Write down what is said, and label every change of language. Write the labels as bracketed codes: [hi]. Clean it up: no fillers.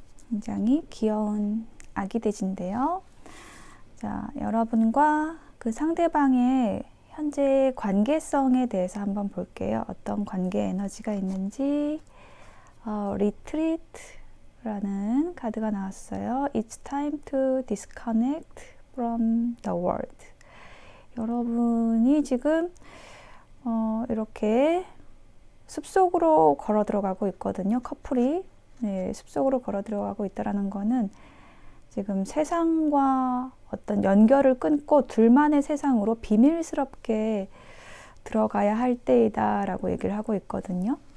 [ko] 굉장히 귀여운 아기 돼지인데요. 자, 여러분과 그 상대방의 현재 관계성에 대해서 한번 볼게요. 어떤 관계 에너지가 있는지. Retreat라는 카드가 나왔어요. [en] It's time to disconnect from the world. [ko] 여러분이 지금 이렇게 숲속으로 걸어 들어가고 있거든요. 커플이 숲속으로 걸어 들어가고 있다는 거는 지금 세상과 어떤 연결을 끊고 둘만의 세상으로 비밀스럽게 들어가야 할 때이다 라고 얘기를 하고 있거든요.